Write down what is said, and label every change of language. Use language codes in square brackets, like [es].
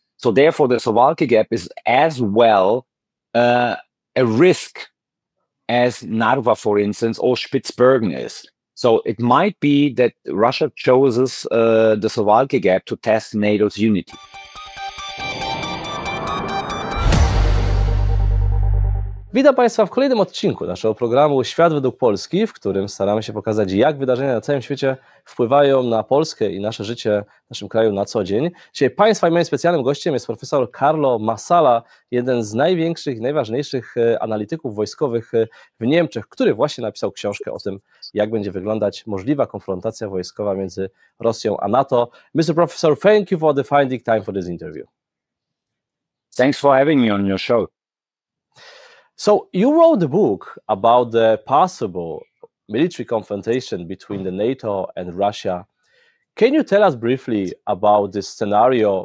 [en] So therefore, the Suwalki Gap is as well a risk as Narva, for instance, or Spitsbergen is. So it might be that Russia chooses the Suwalki Gap to test NATO's unity. [pl] Witam Państwa w kolejnym odcinku naszego programu Świat według Polski, w którym staramy się pokazać, jak wydarzenia na całym świecie wpływają na Polskę i nasze życie w naszym kraju na co dzień. Dzisiaj Państwa i moim specjalnym gościem jest profesor Carlo Masala, jeden z największych i najważniejszych analityków wojskowych w Niemczech, który właśnie napisał książkę o tym, jak będzie wyglądać możliwa konfrontacja wojskowa między Rosją a NATO. [en] Mr. Professor, thank you for finding time for this interview. Thanks for having me on your show. So you wrote a book about the possible military confrontation between the NATO and Russia. Can you tell us briefly about this scenario?